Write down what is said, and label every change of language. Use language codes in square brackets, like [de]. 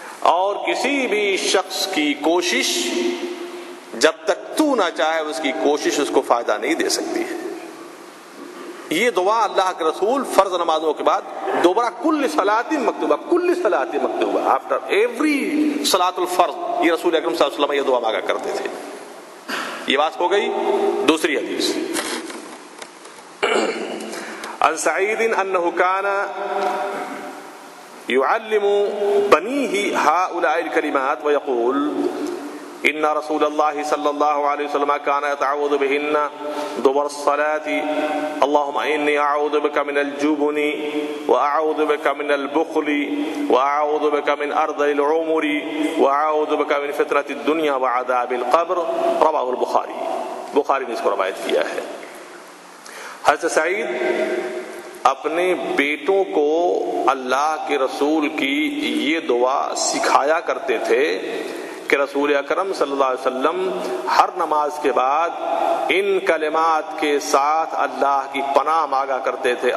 [ur] اور کسی بھی شخص کی کوشش جب تک تو نہ چاہے اس کی کوشش اس کو فائدہ نہیں دے سکتی ہے. یہ دعا اللہ کے رسول فرض نمازوں کے بعد دوبارہ [ar] کل صلاۃ مکتوبہ [en] after every [ar] صلاۃ الفرض [ur] یہ رسول اکرم صلی اللہ علیہ وسلم یہ دعا مانگا کرتے تھے. یہ بات ہو گئی. دوسری حدیث [ar] عن سعید انه كان يعلم بنيه هؤلاء الكلمات ويقول ان رسول الله صلى الله عليه وسلم كان يتعوذ بهن دبر الصلاة اللهم إني أعوذ بك من الجبن وأعوذ بك من البخل وأعوذ بك من أرض العمر وأعوذ بك من فتنة الدنيا وعذاب القبر. رواه البخاری. [ur] بخاری نے اس کو روایت کیا ہے. حضرت سعید اپنے بیٹوں کو اللہ کے رسول کی یہ دعا سکھایا کرتے تھے کہ رسول اکرم صلی اللہ علیہ وسلم ہر نماز کے بعد ان کلمات کے ساتھ اللہ کی پناہ مانگا کرتے تھے.